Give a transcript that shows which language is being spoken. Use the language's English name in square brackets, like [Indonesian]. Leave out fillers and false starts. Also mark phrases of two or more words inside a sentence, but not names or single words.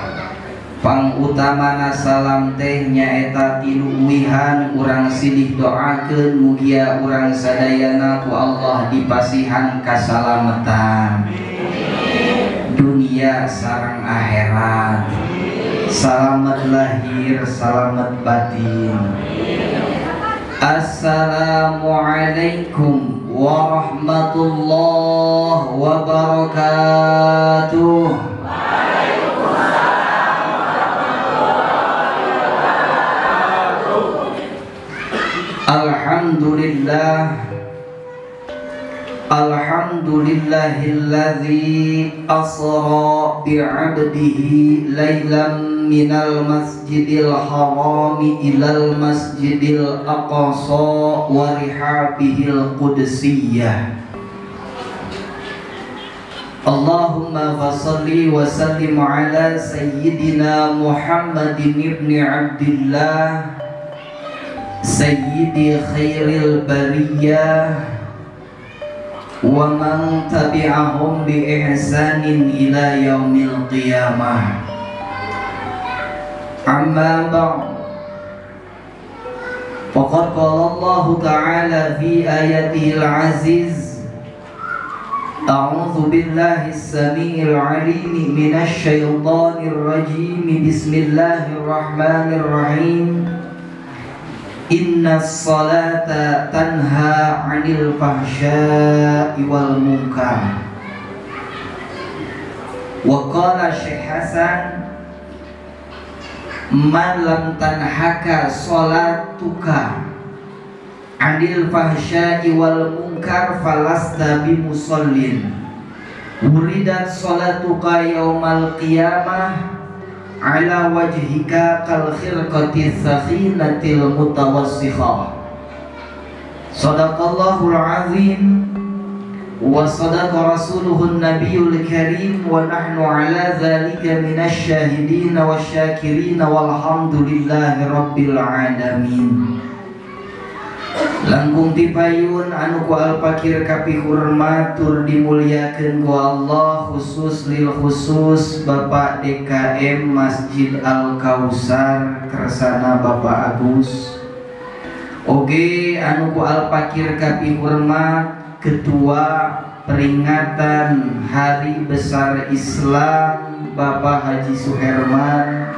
[Sundanese] Pangutamana salam teh nyaeta tilu uwihan urang silih doakeun mugia urang sadayana ku Allah dipasihan kasalametan dunia sareng akhirat, salamet lahir salamet batin. [Arabic] السلام عليكم ورحمة الله وبركاته. الحمد لله، الحمد لله الذي أسرى بعبده ليلا من المسجد الحرام إلى المسجد الأقصى ورحابه القدسية. اللهم فصل وسلم على سيدنا محمد بن عبد الله سيد خير البرية ومن تبعهم بإحسان إلى يوم القيامة. أما بعد، فقد قال الله تعالى في آياته العزيز, أعوذ بالله السميع العليم من الشيطان الرجيم، بسم الله الرحمن الرحيم. إن الصلاة تنهى عن الفحشاء والمنكر. وقال شيخ حسن، من لم تنهك صلاتك عن الفحشاء والمنكر فلست بمصل وردت صلاتك يوم القيامة على وجهك كالخرقة السخينة المتوسخة. صدق الله العظيم وصدق رسوله النبي الكريم ونحن على ذلك من الشاهدين والشاكرين والحمد لله رب العالمين. [Sundanese] Langkung tipayun anu ku alpakir kapi hormat tur dimuliakeun ku Allah, [Arabic] خصوص للخصوص [Sundanese] Bapak DKM Masjid Al Kausar kersana Bapak Agus. Oge anu ku alpakir kapi hormat Ketua peringatan Hari Besar Islam Bapak Haji Suherman.